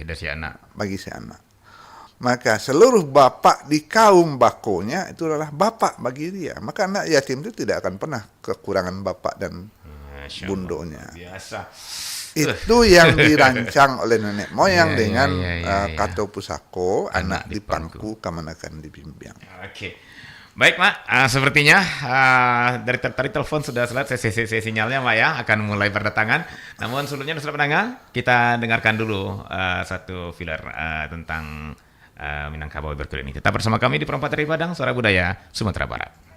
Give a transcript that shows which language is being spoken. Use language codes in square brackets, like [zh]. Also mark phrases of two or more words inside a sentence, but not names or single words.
[id] dari si anak. bagi si anak. Maka seluruh bapak di kaum bakonya itu adalah bapak bagi dia. Maka anak yatim itu tidak akan pernah kekurangan bapak dan bundonya. Biasa. Itu yang dirancang oleh nenek moyang dengan [min] kato pusako, anak di pangku kamanakan dibimbing. [id] Oke. Baik, Mak, sepertinya dari tadi telepon sudah selesai sesi sinyalnya, Mak, ya, akan mulai berdatangan. Namun sebelumnya, saudara pendengar, kita dengarkan dulu satu filler tentang Minangkabau berikut ini. Tetap bersama kami di Perempat dari Padang, Suara Budaya, Sumatera Barat.